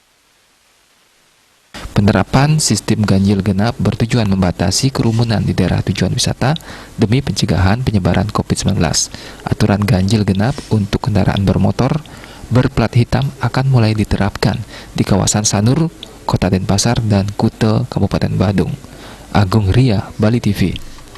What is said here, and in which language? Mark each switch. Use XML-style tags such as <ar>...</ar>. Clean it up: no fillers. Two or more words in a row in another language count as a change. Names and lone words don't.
<id>Penerapan sistem ganjil genap bertujuan membatasi kerumunan di daerah tujuan wisata demi pencegahan penyebaran COVID-19. Aturan ganjil genap untuk kendaraan bermotor berplat hitam akan mulai diterapkan di kawasan Sanur, Kota Denpasar, dan Kuta, Kabupaten Badung. Agung Ria, Bali TV.</id>